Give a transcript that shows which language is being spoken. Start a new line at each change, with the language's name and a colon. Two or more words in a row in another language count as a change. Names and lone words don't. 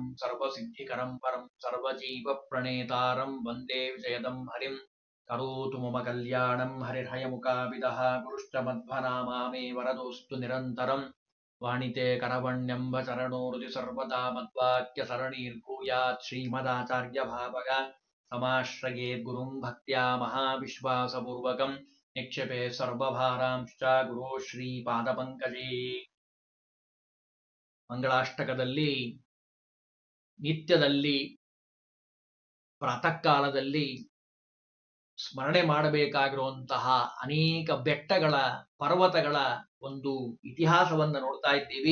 Sanskrit: सर्वसिद्धिकरं परं सर्वजीवप्रणेतारं वन्दे विजयदं हरिं करोतु मम कल्याणं हरिर्हयमुखाभिदः गुरुश्च मध्वनामा मे वरदोऽस्तु निरन्तरं वाणिते करवण्यम्ब चरणो हृदि सर्वदा मद्वाक्यसरणीर्भूयात् श्रीमदाचार्यभावग समाश्रयेत् गुरुं भक्त्या महाविश्वासपूर्वकं निक्षेपे सर्वभारांश्च गुरो ಶ್ರೀಪಾದಪಂಕಜೇ.
Kannada: ಮಂಗಳಾಷ್ಟಕದಲ್ಲಿ ನಿತ್ಯದಲ್ಲಿ ಪ್ರಾತಃ ಕಾಲದಲ್ಲಿ ಸ್ಮರಣೆ ಮಾಡಬೇಕಾಗಿರುವಂತಹ ಅನೇಕ ಬೆಟ್ಟಗಳ ಪರ್ವತಗಳ ಒಂದು ಇತಿಹಾಸವನ್ನು ನೋಡ್ತಾ ಇದ್ದೀವಿ.